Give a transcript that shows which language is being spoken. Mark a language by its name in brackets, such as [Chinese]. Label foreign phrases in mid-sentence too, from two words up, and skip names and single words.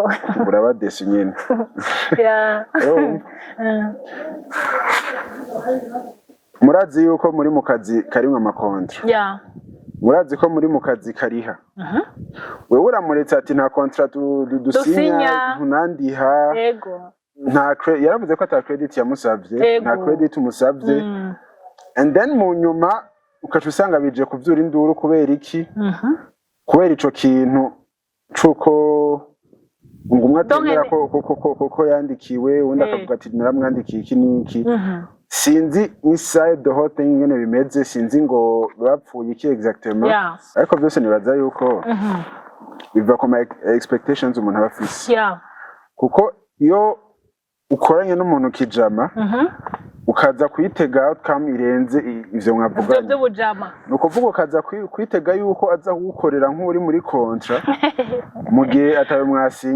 [Rundi] uraba desi nyene murazi yuko muri mu kazi karimwe amakontra murazi ko muri mu kazi kariha wewe uramuretse ati nta kontra dusinya ntunandiha yaravuze ko ata credit yamusavye nta credit umusavye [English] and then [Rundi] mu nyuma ukaca usanga bije kuvyura induru kubera iki kubera ico kintu cuko ngo umwe atemera ko yandikiwe undi akavuga ati naramwandikiye iki n'iki sinzi [English] inside the whole thing [Rundi] ngene bimeze sinzi ngo bapfuye iki exactement ariko byose nibaza yuko biva ku ma expectations umuntu aba afise kuko iyo ukoranye n'umuntu kijama ukaza kwitega outcome irenze ivyo mwavuganye nuko vuga ukaza kwitega yuko aza kugukorera nk'uri muri kontra mu gihe atayo mwasinye